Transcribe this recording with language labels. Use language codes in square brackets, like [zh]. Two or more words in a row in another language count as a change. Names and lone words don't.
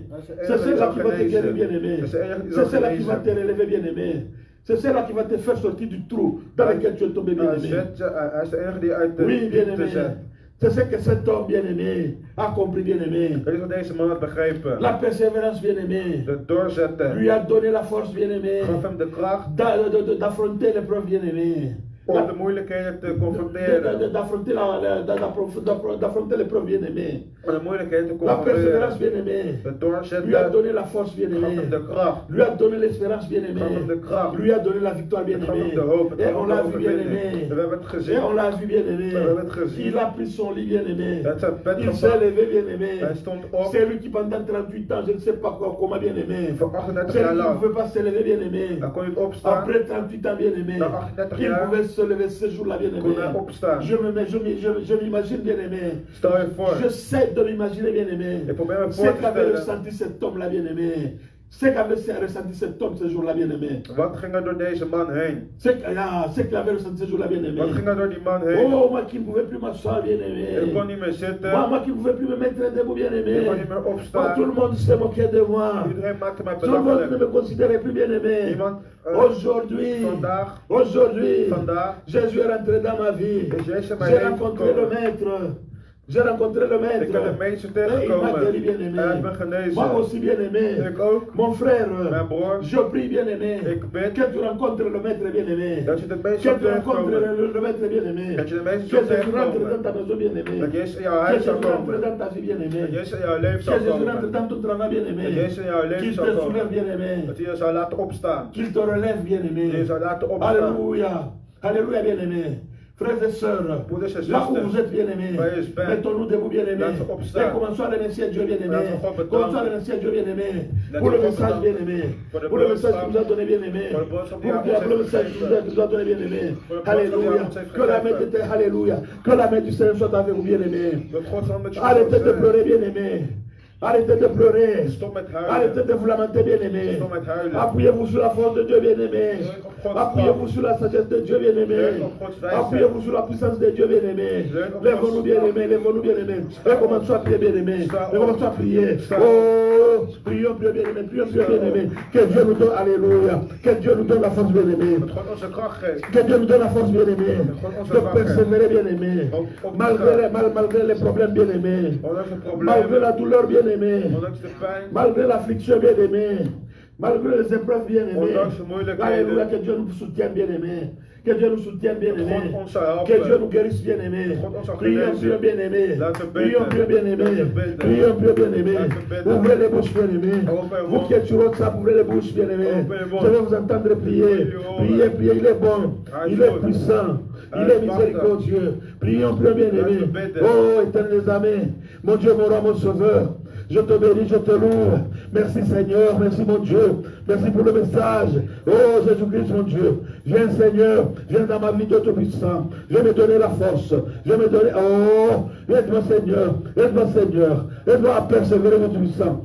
[nl] Dat is de [fr] C'est [nl] enige die [fr] celle-là [nl] zal [fr] qui va te guérir, [nl] genezen. [fr] bien-aimé. [nl] Dat is de enige die [fr] C'est [nl] zal [fr] celle-là qui va te [nl] genezen. [fr] relever, bien-aimé. C'est celle-là qui va te faire sortir du trou dans lequel tu es tombé, [nl] Hij [fr] bien-aimé. [nl] is de enige die uit de [fr] Oui, [nl] diepte [fr] bien-aimé. [nl] zet. [fr] C'est ce que cet homme, bien-aimé, a compris, bien-aimé. [nl] Dat is wat deze man had begrepen. [fr] La persévérance, bien-aimé, [nl] Het doorzetten. [fr] lui a donné la force, bien-aimé, [nl] Gaf hem de kracht [fr] d'affronter l'épreuve, bien-aimé. [nl] om de moeilijkheden te confronteren. [fr] D'affronter l'épreuve, bien-aimé. [nl] Om de moeilijkheden te [fr] La persévérance, [nl] confronteren. [fr] bien-aimé, [nl] Het [fr] lui a [nl] doorzetten [fr] donné la force, [nl] gaf hem [fr] bien-aimé. [nl] de kracht. [fr] Lui a donné l'espérance, bien-aimé. [nl] Gaf hem de kracht. [fr] Lui a donné la victoire, [nl] Het gaf hem [fr] bien-aimé. [nl] de hoop. Het [fr] Et [nl] gaf [fr] on [nl] hem [fr] l'a [nl] de [fr] vu, [nl] overwinning. [fr] bien-aimé. [nl] We hebben het [fr] Et [nl] gezien. [fr] on l'a vu, bien-aimé. [nl] We hebben het gezien. [fr] Il a pris son lit, bien-aimé. [nl] Hij heeft zijn bed [fr] Il s'est [nl] gepakt. [fr] levé, bien-aimé. [nl] Hij stond op. [fr] C'est lui qui pendant 38 ans, je ne sais pas comment, bien-aimé. [nl] Voor 38 [fr] C'est [nl] jaar [fr] lui qui ne [nl] lang. [fr] pouvait pas se lever, bien-aimé. [nl] Dan kon je het opstaan. [fr] Après 38 ans, bien-aimé. [nl] Na 38 [fr] Il [nl] jaar [fr] pouvait se lever ce jour-là, bien-aimé. [nl] kon hij opstaan. [fr] Je m'imagine, bien-aimé. [nl] Stel je voor. [fr] J'essaie de m'imaginer, bien-aimé. [nl] Ik probeer me [fr] Ce [nl] voor te [fr] qu'avait [nl] stellen [fr] ressenti cet homme-là, bien-aimé. Ce qu'avait ressenti cet homme ce jour-là, bien-aimé. [nl] Wat ging er door deze man heen? [fr] Ce qu'il avait ressenti ce jour-là, bien-aimé. [nl] Wat ging er door die man heen? [fr] Oh, moi qui ne pouvais plus m'asseoir, bien-aimé. [nl] Ik kon niet meer zitten. [fr] Moi qui ne pouvais plus me mettre debout, bien-aimé. [nl] Ik kon niet meer opstaan. [fr] Tout le monde se moquait de moi. [nl] Iedereen maakte mij [fr] Tout le monde ne me [nl] belachelijk. [fr] considérait plus bien-aimé. [nl] Iemand, [fr] Aujourd'hui, [nl] vandaag, [fr] Jésus est rentré dans ma vie. [nl] is Jezus in mijn [fr] J'ai [nl] leven [fr] rencontré le [nl] gekomen. [fr] maître. J'ai rencontré le maître. [nl] Ik ben de meester [fr] Et il m'a [nl] tegengekomen. [fr] guéri, bien-aimé. [nl] Hij heeft me genezen. [fr] Moi aussi, bien-aimé. [nl] Ik ook. [fr] Mon frère, [nl] Mijn broer. [fr] je prie, bien-aimé. [nl] Ik bid. [fr] Que tu rencontres le maître, bien-aimé. [nl] Dat je de [fr] Que [nl] meester [fr] tu rencontres [nl] tegenkomen. [fr] le maître, bien-aimé. [nl] Dat je de meester [fr] Que [nl] zult [fr] Jésus rentre [nl] tegenkomen. [fr] dans ta maison, bien-aimé. [nl] Dat Jezus in jouw [fr] Que [nl] huis [fr] Jésus [nl] zal [fr] rentre [nl] komen. [fr] dans ta vie, bien-aimé. [nl] Dat Jezus in jouw leven [fr] Que [nl] zal [fr] Jésus rentre [nl] komen. [fr] dans ton travail, bien-aimé. [nl] Dat Jezus in jouw leven [fr] Qu'il [nl] zal [fr] te soulève, [nl] komen. [fr] bien-aimé. [nl] Dat hij je zou laten opstaan. [fr] Qu'il te relève, bien-aimé. [nl] Dat je zou laten opstaan. [fr] Alléluia. Alléluia, bien-aimé. Frères et sœurs, [nl] Broeders en [fr] là où [nl] zusters, [fr] vous êtes bien-aimés, [nl] waar je bent, [fr] mettons-nous debout, bien-aimés. [nl] laten we opstaan. [fr] Et commençons à remercier Dieu, bien-aimé. [nl] Laten we God bedanken. [fr] Commençons à remercier Dieu, bien-aimé. [nl] Laten [fr] Pour [nl] we [fr] le [nl] God [fr] message, [nl] bedanken. [fr] bien-aimé. [nl] Voor de [fr] Pour le message [nl] boodschap. [fr] qu'il nous a donné, bien-aimé. [nl] Voor de boodschap die [fr] Pour [nl] hij ons [fr] le [nl] heeft [fr] message qu'il nous a donné, bien-aimé. [nl] Voor de boodschap die hij [fr] Alléluia. [nl] ons heeft [fr] Que la main de [nl] gegeven. [fr] Dieu, alléluia. Que la main du Seigneur soit avec vous, bien-aimé. [nl] Dat God zal met je [fr] Arrêtez de [nl] zijn. [fr] pleurer, bien-aimé. Arrêtez de pleurer. [nl] Stop met huilen. [fr] Arrêtez de vous lamenter, bien-aimé. [nl] Stop met huilen. [fr] Appuyez-vous sur la force de Dieu, bien-aimé. [nl] Leun op Gods [fr] Appuyez-vous [nl] kracht. [fr] sur la sagesse de Dieu, bien-aimé. [nl] Leun op Gods wijsheid. [fr] Appuyez-vous sur la puissance de Dieu, bien-aimé. [nl] Leun op [fr] Lèvons-nous, [nl] Gods [fr] bien-aimé. [nl] kracht. [fr] Lèvons-nous, bien-aimé. Et commençons à prier, bien-aimé. [nl] Sta [fr] Et [nl] op. [fr] commençons à prier. [nl] Sta [fr] Oh, prions, Dieu, bien-aimé. Prions, Dieu, [nl] Sta [fr] bien-aimé. [nl] op. [fr] Que Dieu nous donne, alléluia. Que Dieu nous donne la force, bien-aimé. [nl] Dat God onze kracht geeft. [fr] Que Dieu nous donne la force, bien-aimé. [nl] God onze [fr] De [nl] kracht [fr] persévérer, bien-aimé. [nl] Op [fr] Malgré les problèmes, bien-aimé. [nl] Ondanks de [fr] Malgré la [nl] problemen. [fr] douleur, bien-aimé. [nl] Ondanks de pijn. [fr] Malgré l'affliction, bien-aimé. Malgré les épreuves, bien-aimé. [nl] Ondanks de moeilijkheden. [fr] Alléluia, que Dieu nous soutienne, bien-aimé. Que Dieu nous soutienne, bien-aimé. [nl] God ons zou helpen. [fr] Que Dieu nous guérisse, bien-aimé. [nl] God ons zal [fr] Prions, [nl] genezen. [fr] Dieu, bien-aimé. [nl] Laten we [fr] Prions, [nl] bidden. [fr] Dieu, bien-aimé. [nl] Laten we bidden. [fr] Prions, Dieu, bien-aimé. [nl] Laten we bidden. [fr] Ouvrez les bouches, bien-aimé. [nl] Open [fr] Vous qui êtes sur votre sable, ouvrez les bouches, bien-aimé. Open les bouches. Je vais vous entendre prier. Priez, priez, il est bon. Il est puissant. Il est miséricordieux. Prions, Dieu, bien-aimé. [nl] Laten we bidden. [fr] Oh, éternel amis, mon Dieu, mon roi, mon sauveur. Je te bénis, je te loue. Merci Seigneur, merci mon Dieu. Merci pour le message. Oh Jésus-Christ, mon Dieu. Viens Seigneur, viens dans ma vie de Tout-Puissant. Je vais me donner la force. Je vais me donner... Oh, aide-moi Seigneur, aide-moi Seigneur. Aide-moi à persévérer, mon Tout-Puissant.